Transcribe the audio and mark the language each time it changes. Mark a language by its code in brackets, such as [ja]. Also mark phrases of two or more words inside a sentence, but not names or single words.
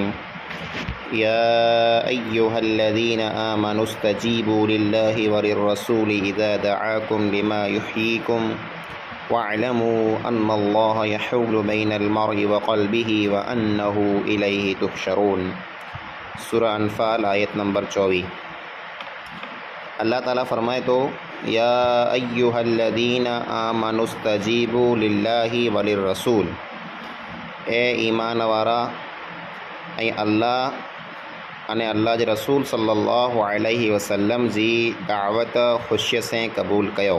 [ar] يا أيها الذين آمنوا استجيبوا لله وللرسول إذا دعاكم لما يحييكم واعلموا أن الله يحول بين المرء وقلبه وأنه إليه تحشرون. [sd] सूरह अनफाल आयत नंबर 24। अल्लाह ताला फरमाए तो [ar] يا أيها الذين آمنوا استجيبوا لله وللرسول, [sd] ए ईमान वारा ऐं अल्लाह अने अल्लाह जे रसूल [ar] صلى الله عليه وسلم [sd] जी दावत ख़ुशीअ से क़बूल कयो।